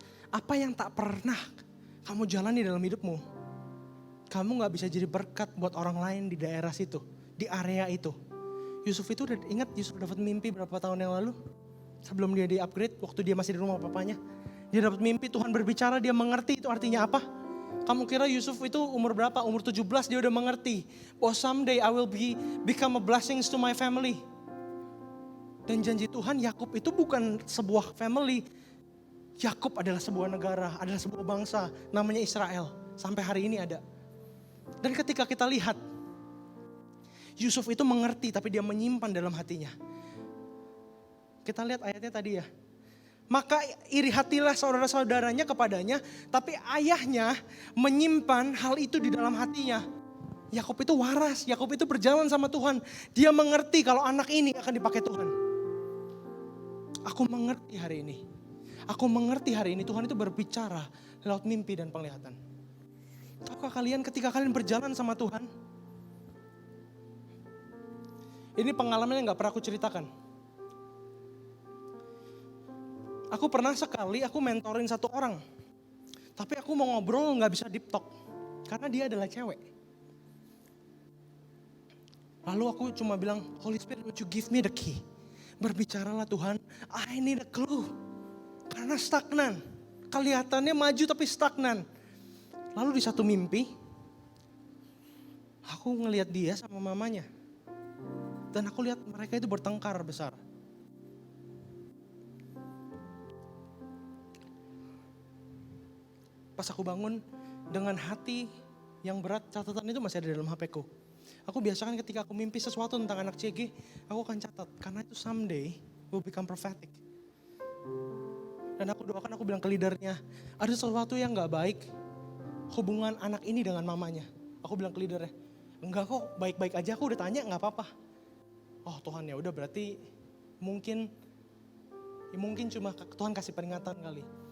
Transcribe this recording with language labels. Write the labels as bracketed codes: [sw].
[id] Apa yang tak pernah kamu jalani dalam hidupmu, kamu gak bisa jadi berkat buat orang lain di daerah situ, di area itu. Yusuf itu udah ingat Yusuf dapat mimpi berapa tahun yang lalu? Sebelum dia di-upgrade, waktu dia masih di rumah papanya. Dia dapat mimpi, Tuhan berbicara, dia mengerti itu artinya apa. Kamu kira Yusuf itu umur berapa? Umur 17 dia udah mengerti. [en] Oh someday I will become a blessings to my family. [id] Dan janji Tuhan, Yakub itu bukan sebuah family. Yakub adalah sebuah negara, adalah sebuah bangsa, namanya Israel. Sampai hari ini ada. Dan ketika kita lihat, Yusuf itu mengerti tapi dia menyimpan dalam hatinya. Kita lihat ayatnya tadi ya. Maka iri hatilah saudara-saudaranya kepadanya, tapi ayahnya menyimpan hal itu di dalam hatinya. Yakub itu waras, Yakub itu berjalan sama Tuhan. Dia mengerti kalau anak ini akan dipakai Tuhan. Aku mengerti hari ini. Aku mengerti hari ini Tuhan itu berbicara lewat mimpi dan penglihatan. Tahukah kalian ketika kalian berjalan sama Tuhan? Ini pengalaman yang gak pernah aku ceritakan. Aku pernah sekali aku mentorin satu orang. Tapi aku mau ngobrol gak bisa [en] deep talk. [id] Karena dia adalah cewek. Lalu aku cuma bilang, [en] Holy Spirit, would you give me the key? [id] Berbicaralah Tuhan, [en] I need a clue. [id] Karena stagnan. Kelihatannya maju tapi stagnan. Lalu di satu mimpi, aku ngelihat dia sama mamanya. Dan aku lihat mereka itu bertengkar besar. Pas aku bangun dengan hati yang berat, catatan itu masih ada dalam HP-ku. Aku biasakan ketika aku mimpi sesuatu tentang anak CG, aku akan catat. Karena itu [en] someday will become prophetic. [id] Dan aku doakan, aku bilang ke leadernya, ada sesuatu yang gak baik hubungan anak ini dengan mamanya. Aku bilang ke leadernya, enggak kok, baik-baik aja, aku udah tanya gak apa-apa. Oh Tuhan, ya udah berarti mungkin cuma Tuhan kasih peringatan kali.